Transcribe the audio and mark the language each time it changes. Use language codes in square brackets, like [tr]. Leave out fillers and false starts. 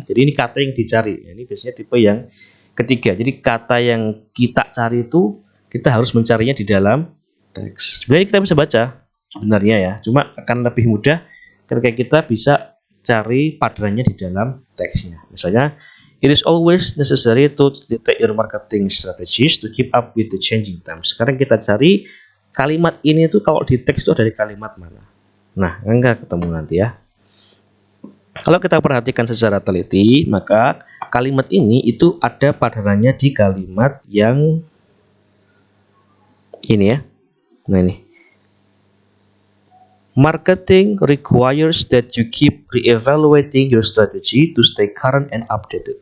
[id] Jadi ini kata yang dicari. Ini biasanya tipe yang ketiga. Jadi kata yang kita cari itu kita harus mencarinya di dalam teks. Sebenarnya kita bisa baca sebenarnya ya. Cuma akan lebih mudah ketika kita bisa cari padanannya di dalam teksnya. Misalnya, [en] it is always necessary to detect your marketing strategies to keep up with the changing times. [id] Sekarang kita cari kalimat ini tuh kalau di teks itu dari kalimat mana. Nah, enggak ketemu nanti ya. Kalau kita perhatikan secara teliti, maka kalimat ini itu ada padanannya di kalimat yang ini ya. Nah ini. [en] Marketing requires that you keep re-evaluating your strategy to stay current and updated.